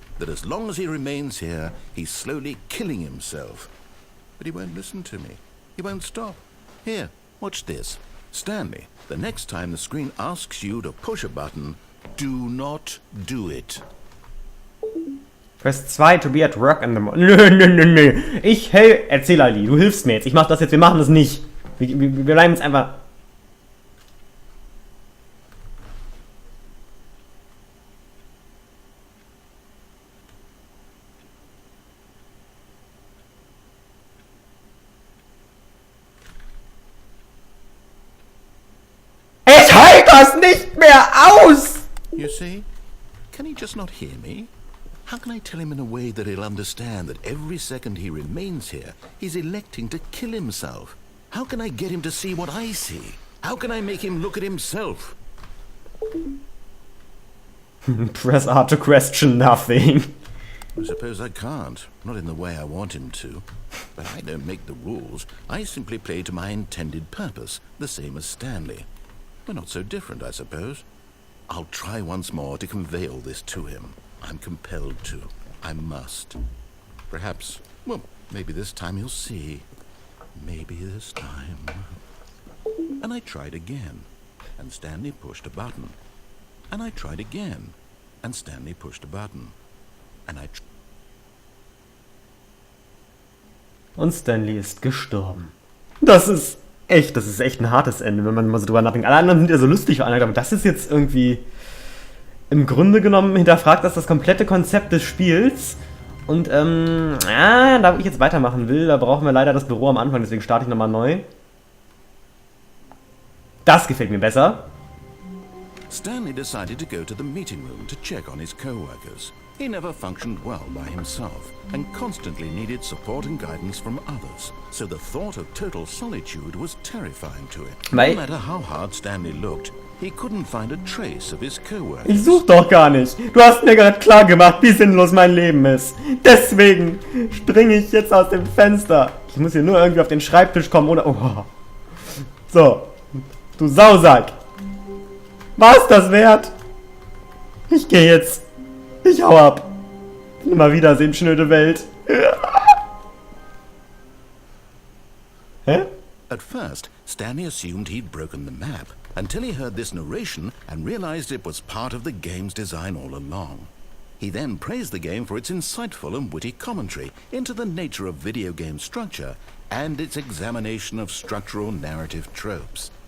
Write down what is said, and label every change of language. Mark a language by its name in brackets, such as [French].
[English] That as long as he remains here, he's slowly killing himself. But he won't listen to me. He won't stop. Here, watch this. Stanley, the next time the screen asks you to push a button, do not do it. Press 2 to be at work in the morning. [German] Nö. Erzähl Ali, du hilfst mir jetzt. Ich mach das jetzt, wir machen das nicht. Wir bleiben jetzt einfach... Ich halte das nicht mehr aus! [English] You see? Can he just not hear me? How can I tell him in a way that he'll understand that every second he remains here, he's electing to kill himself? How can I get him to see what I see? How can I make him look at himself? Press R to question nothing. I suppose I can't, not in the way I want him to. But I don't make the rules. I simply play to my intended purpose, the same as Stanley. We're not so different, I suppose. I'll try once more to convey all this to him. I'm compelled to. I must. Perhaps, well, maybe this time he'll see. Maybe this time. And I tried again, and Stanley pushed a button. And I tried again, and Stanley pushed a button. And [German] Und Stanley ist gestorben. Das ist echt ein hartes Ende, wenn man mal so drüber nachdenkt. Alle anderen sind ja so lustig, aber das ist jetzt irgendwie im Grunde genommen hinterfragt das komplette Konzept des Spiels. Und da wo ich jetzt weitermachen will, da brauchen wir leider das Büro am Anfang, deswegen starte ich nochmal neu. Das gefällt mir besser. [English] Stanley decided to go to the meeting room to check on his co-workers. He never functioned well by himself and constantly needed support and guidance from others. So the thought of total solitude was terrifying to him. No matter how hard Stanley looked, he couldn't find a trace of his co-workers. [German] Ich such doch gar nicht. Du hast mir gerade klar gemacht, wie sinnlos mein Leben ist. Deswegen springe ich jetzt aus dem Fenster. Ich muss hier nur irgendwie auf den Schreibtisch kommen oder... Oh. So, du Sausack. War's das wert? Ich gehe jetzt. Ich hau ab. Immer wiedersehen, schnöde Welt. Hä? [English] At first, Stanley assumed he'd broken the map until he heard this narration and realized it was part of the game's design all along. He then praised the game for its insightful and witty commentary into the nature of video game structure and its examination of structural narrative tropes.